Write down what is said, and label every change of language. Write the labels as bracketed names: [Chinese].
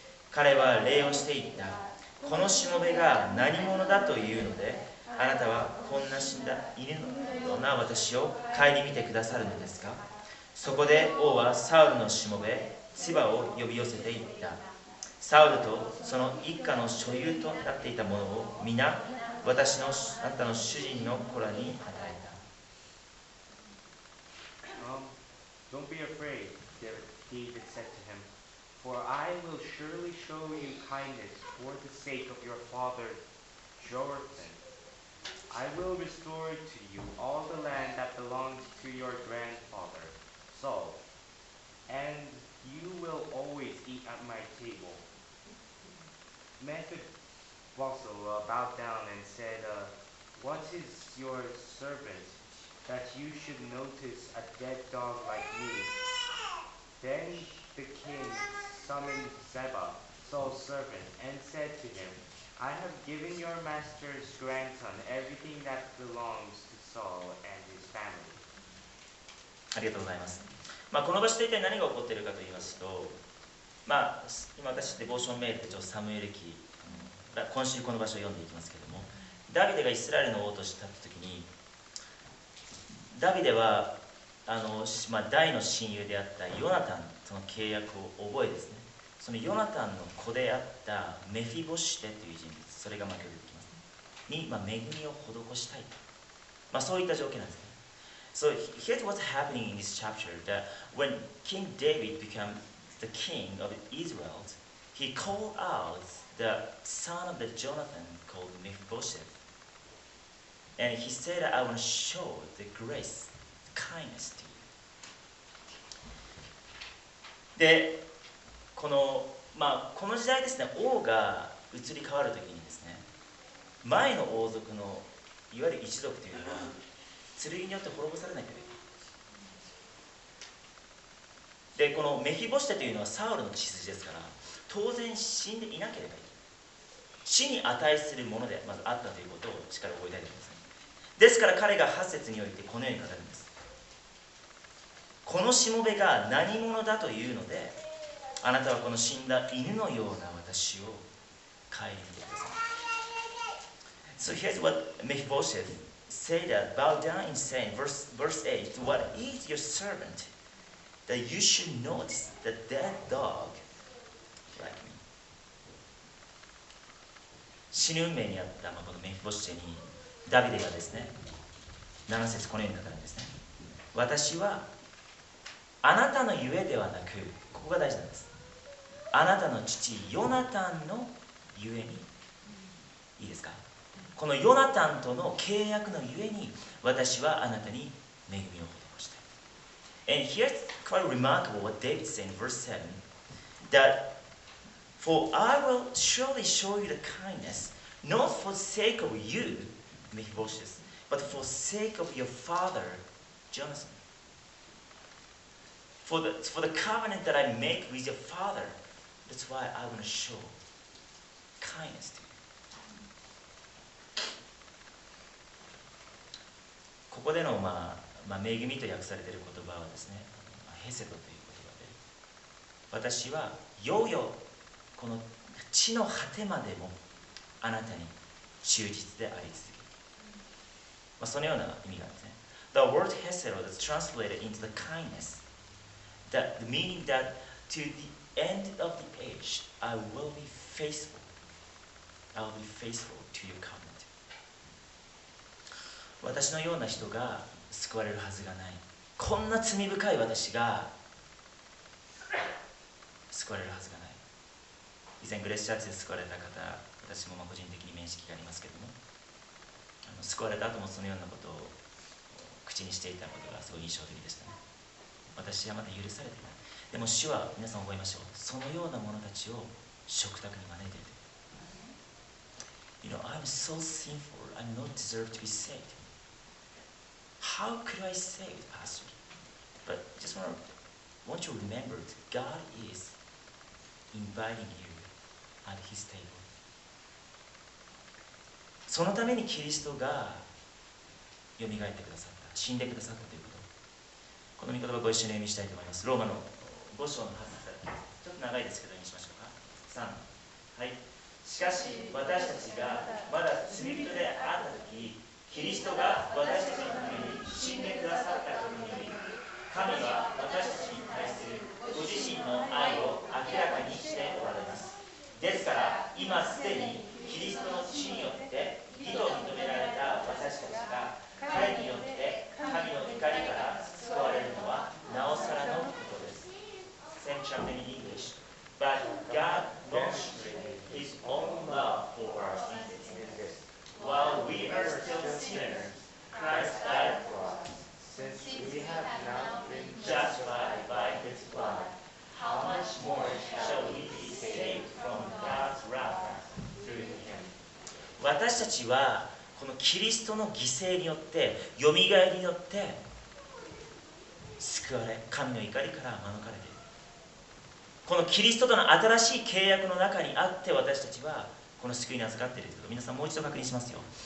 [Japanese] 彼は礼をして言った。このしもべが何者だというので、あなたはこんな死んだ犬のような私を顧みてくださるのですか。そこで王はサウルのしもべツバを呼び寄せていった。サウルとその一家の所有となっていたものを皆あなたの主人の子らに与えた。 [English] Don't be afraid, David said to him, for I will surely show you kindness for the sake of your father Jonathan. I will restore to you all the land that belonged to your grandfather Saul, and you will always eat at my table. Mephibosheth bowed down and said, what is your servant that you should notice a dead dog like me? Then the king summoned Ziba, Saul's servant, and said to him, I have given your master's grandson everything that belongs to Saul and his family. [Japanese] ありがとうございます。この場所で一体何が起こっているかと言いますと、今私デボーションメールでサムエル記、今週この場所を読んでいきますけれども、ダビデがイスラエルの王として立った時に、ダビデは大の親友であったヨナタンとの契約を覚えですね、そのヨナタンの子であったメフィボシテという人物、それが今日出てきますね、に、恵みを施したいと、そういった条件なんですね。 [English] So here's what's happening in this chapter, that when King David became the king of Israel, he called out the son of the Jonathan called Mephibosheth, and he said, I want to show the grace, kindness to you. [Japanese] で、この時代ですね、王が移り変わるときにですね、前の王族のいわゆる一族というのは剣によって滅ぼされなきゃいけない。で、このメフィボシテというのはサウルの血筋ですから、当然死んでいなければいい。死に値するものでまずあったということをしっかり覚えたいと思います。ですから彼が8節においてこのように語るんです。このしもべが何者だというので、あなたはこの死んだ犬のような私を顧みてください。 [English] So here's what Mephibosheth said, bow down and say, verse 8, what is your servant that you should notice the dead dog like me? [Japanese] 死ぬ運命にあったこのメフィボシテにダビデがですね、7節このように語るんですね。私はあなたのゆえではなく、ここが大事なんです。あなたの父ヨナタンのゆえに、いいですか、このヨナタンとの契約のゆえに私はあなたに恵みを施したい。 [English] And here's quite remarkable what David said in verse 7, that for I will surely show you the kindness Not for the sake of you, Mephibosheth, but for the sake of your father, Jonathan. For the covenant that I make with your father, that's why I want to show kindness to you. [Japanese] ここでの、恵みと訳されている言葉はですね、ヘセドという言葉で、私はよよこの地の果てまでもあなたに忠実であり続ける。そのような意味があるんですね。 [English] The word hesed is translated into the kindness. The meaning that to the end of the age, I will be faithful. I will be faithful to your covenant. [Japanese] 私のような人が救われるはずがない。こんな罪深い私が救われるはずがない。以前グレースチャーチで救われた方、私も個人的に面識がありますけれども、救われた後もそのようなことを口にしていたことがすごい印象的でしたね。私はまだ許されていない。でも主は皆さん覚えましょう。そのような者たちを食卓に招いている。 [English] You know, I'm so sinful. I don't deserve to be saved. How could I save it, Pastor? But just want you to remember that God is inviting you at His table. [Japanese] そのためにキリストがよみがえってくださった、死んでくださったということ。この御言葉をご一緒に読みしたいと思います。ローマの5章の8節。ちょっと長いですけど読みしましょうか。 3。 はい。しかし私たちがまだ罪人であったとき、キリストが私たちのために死んでくださったことにより、神は私たちに対するご自身の愛を明らかにしておられます。ですから今すでにキリストの血によって義と認められた私たちが彼によって神の怒りから救われるのはなおさらのことです。 [English] Same chapter in English. But God demonstrated His own love for us in this. While we are still sinners, Christ died for us. Since we have now been justified by His blood, how much more shall we be saved from God's wrath through Him? [Japanese] 私たちはこのキリストの犠牲によって、よみがえりによって救われ、神の怒りから免れている。このキリストとの新しい契約の中にあって私たちはこの救いに預かっているということを皆さんもう一度確認しますよ。